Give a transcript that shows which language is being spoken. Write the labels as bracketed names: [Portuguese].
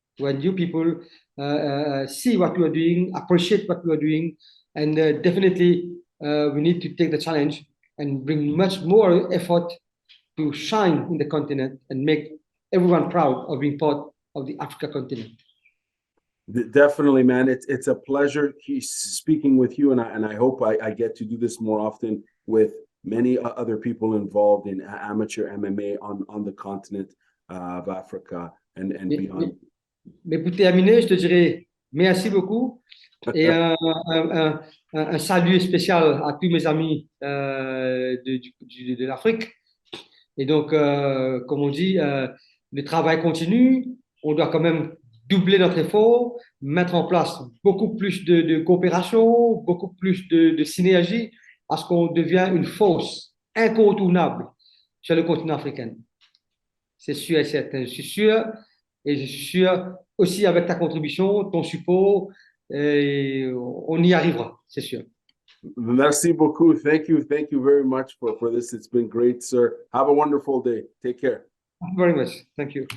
[English] When you people see what you are doing, appreciate what you are doing, and definitely we need to take the challenge and bring much more effort to shine in the continent and make everyone proud of being part of the Africa continent. Definitely, man. It's a pleasure speaking with you, and I hope I get to do this more often with many other people involved in amateur MMA on the continent of Africa and beyond. [French] Mais pour terminer, je te dirais merci beaucoup et un salut spécial à tous mes amis de l'Afrique. Et donc, comme on dit, le travail continue. On doit quand même doubler notre effort, mettre en place beaucoup plus de coopération, beaucoup plus de synergie, parce qu'on devient une force incontournable sur le continent africain. C'est sûr et certain. Je suis sûr, et je suis sûr aussi avec ta contribution, ton support, on y arrivera, c'est sûr. Merci beaucoup. [English] Thank you very much for this. It's been great, sir. Have a wonderful day. Take care. Thank you very much. Thank you.